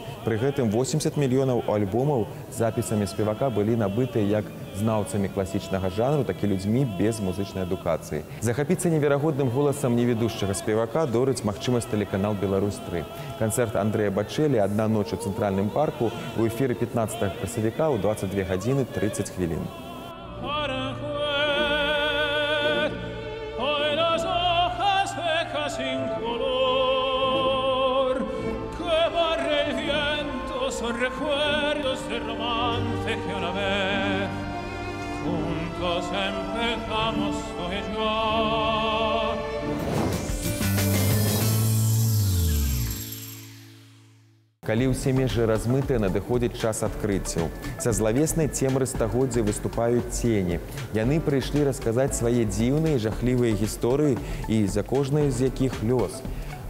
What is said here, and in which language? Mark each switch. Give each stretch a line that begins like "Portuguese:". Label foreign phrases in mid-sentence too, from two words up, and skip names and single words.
Belarusian: Пры гэтым 80 мільёнаў альбомаў з запісамі спевака былі набытыя як знаўцамі класічнага жанру, так і людзьмі без музычнай адукацыі. Захапіцца неверагодным голасам неведушчага спевака дорыць магчымасць тэлеканал «Беларусь-3». Канцэрт Андрэя Бачэллі «Адна ноч у цэнтральным парку» у эфіры 15 красавіка ў 22 гадзіны 30 хвілін.
Spanish: Recuerdos de romance que una vez juntos empezamos tú y yo.
Belarusian: Калі ўсе межы размытыя, надыходзіць час адкрыццяў. Са злавеснай цемры стагоддзя выступаюць цені. Яны прыйшлі расказаць свае дзіўныя і жахлівыя гісторыі, і за кожнай з якіх лёс.